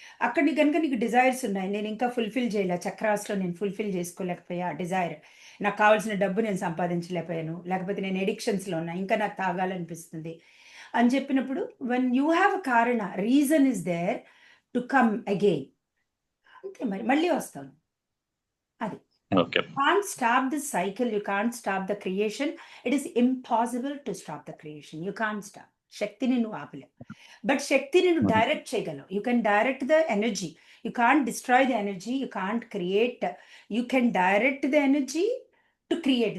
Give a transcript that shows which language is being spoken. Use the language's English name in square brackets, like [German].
[Telugu] అక్కడ నీ కనుక నీకు డిజైర్స్ ఉన్నాయి, నేను ఇంకా ఫుల్ఫిల్ చేయలే, చక్రాస్లో నేను ఫుల్ఫిల్ చేసుకోలేకపోయా డిజైర్, నాకు కావాల్సిన డబ్బు నేను సంపాదించలేకపోయాను, లేకపోతే నేను ఎడిక్షన్స్లో ఉన్నా, ఇంకా నాకు తాగాలనిపిస్తుంది అని చెప్పినప్పుడు, [English] when you have a కారణ, reason is there to come again, [Telugu] అంతే మరి మళ్ళీ వస్తాను. అది okay. [English] can't stop the cycle, you can't stop the creation. It is impossible to stop the creation. You can't stop. [Telugu] శక్తిని నువ్వు ఆపలేవు, బట్ శక్తిని నువ్వు డైరెక్ట్ చేయగలవు. [English] You can direct the energy, you can't destroy the energy, you can't create, you can direct the energy to create.